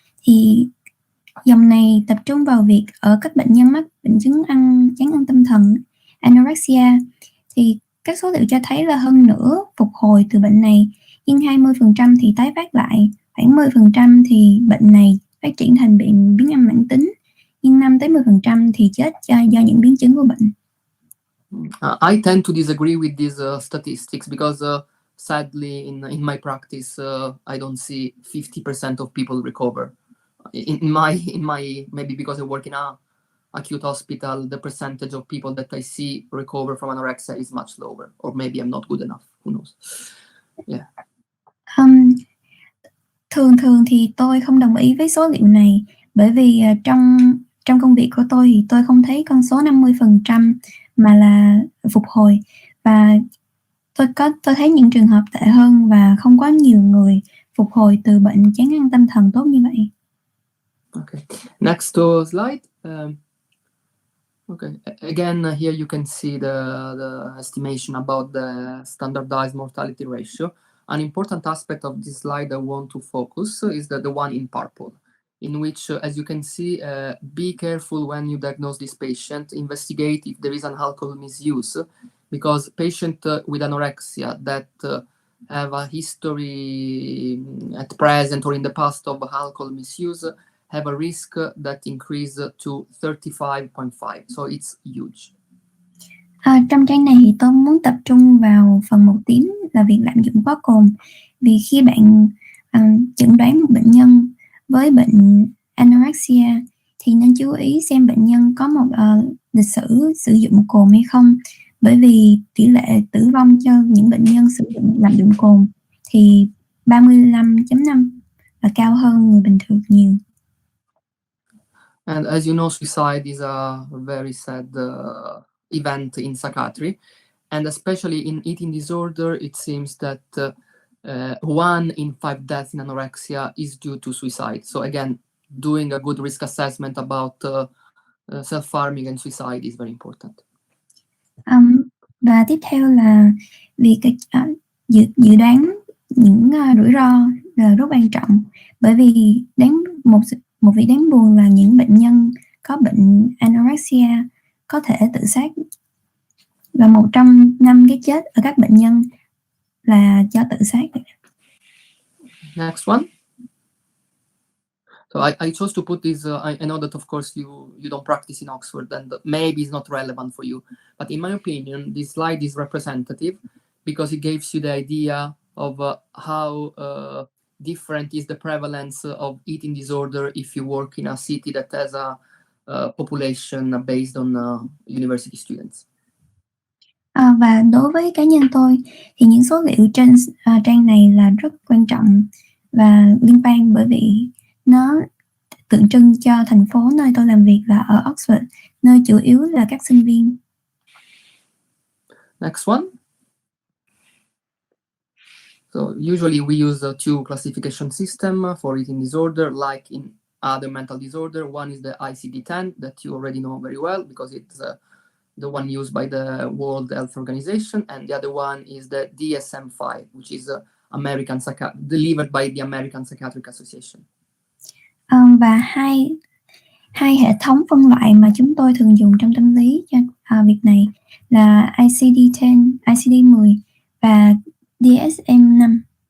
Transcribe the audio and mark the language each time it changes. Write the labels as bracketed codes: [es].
[vi] Thì dòng này tập trung vào việc ở các bệnh nhân mắc bệnh chứng chán ăn tâm thần, anorexia. Thì các số liệu cho thấy là hơn nửa phục hồi từ bệnh này, nhưng 20% thì tái phát lại, khoảng 10% thì bệnh này phát triển thành bệnh biến âm mãn tính, nhưng 5-10% thì chết do những biến chứng của bệnh. [en] I tend to disagree with these statistics because sadly in my practice I don't see 50% of people recover. In my maybe because I work in a acute hospital, the percentage of people that I see recover from anorexia is much lower, or maybe I'm not good enough, who knows. Yeah. [vi] Thường thì tôi không đồng ý với số liệu này, bởi vì trong công việc của tôi thì tôi không thấy con số 50% mà là phục hồi, và tôi thấy những trường hợp tệ hơn và không có nhiều người phục hồi từ bệnh chán ăn tâm thần tốt như vậy. [en] Okay, next slide. Okay, again here you can see the estimation about the standardized mortality ratio. An important aspect of this slide I want to focus is the one in purple, in which, as you can see, be careful when you diagnose this patient, investigate if there is an alcohol misuse, because patients with anorexia that have a history at present or in the past of alcohol misuse have a risk that increase to 35.5, so it's huge. [vi] Trong trang này thì tôi muốn tập trung vào phần màu tím là việc lạm dụng quá cồn, vì khi bạn chẩn đoán một bệnh nhân với bệnh anorexia thì nên chú ý xem bệnh nhân có một lịch sử sử dụng cồn hay không, bởi vì tỷ lệ tử vong cho những bệnh nhân sử dụng lạm dụng cồn thì 35.5 là cao hơn người bình thường nhiều. [en] And as you know, suicide is a very sad event in psychiatry, and especially in eating disorder, it seems that 1 in 5 deaths in anorexia is due to suicide. So again, doing a good risk assessment about self-harming and suicide is very important. [vi] Và tiếp theo là việc dự đoán những rủi ro là rất quan trọng, bởi vì một việc đáng buồn là những bệnh nhân có bệnh anorexia có thể tự sát, và 1 trong 5 cái chết ở các bệnh nhân là do tự sát. [en] Next one. So I chose to put this, I know that of course you don't practice in Oxford and maybe it's not relevant for you, but in my opinion this slide is representative because it gives you the idea of how different is the prevalence of eating disorder if you work in a city that has a population based on university students. [vi] Và đối với cá nhân tôi thì những số liệu trên trang này là rất quan trọng và liên quan, bởi vì nó tượng trưng cho thành phố nơi tôi làm việc là ở Oxford, nơi chủ yếu là các sinh viên. Next one. [en] So usually we use two classification system for eating disorder, like in other mental disorder. One is the ICD-10 that you already know very well because it's the one used by the World Health Organization, and the other one is the DSM-5, which is delivered by the American Psychiatric Association. [vi] Và hai hệ thống phân loại mà chúng tôi thường dùng trong tâm lý cho việc này là ICD-10, ICD-10 và DSM-5.